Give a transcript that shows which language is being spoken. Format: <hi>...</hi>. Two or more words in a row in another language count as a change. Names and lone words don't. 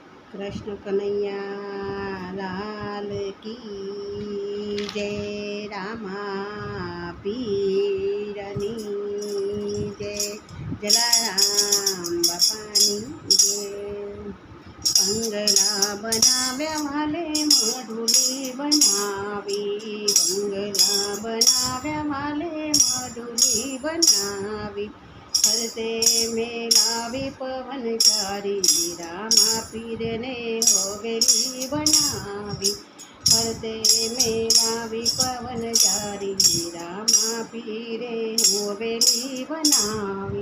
<hi>कृष्ण कन्हैया लाल की जय।</hi> <gu>રામા પીરની જય। જલારામ બાપાની જય। બંગલા બનાવ્યા માલે મઢુલી બનાવી, બંગલા બનાવ્યા માલે મઢુલી બનાવી, ફરતે મેલાવી પવન ચારી, રામા પીરને હવેલી બનાવી, ફરતે મેલાવી પવન ચારી, રામા પીરે હવેલી બનાવી.</gu>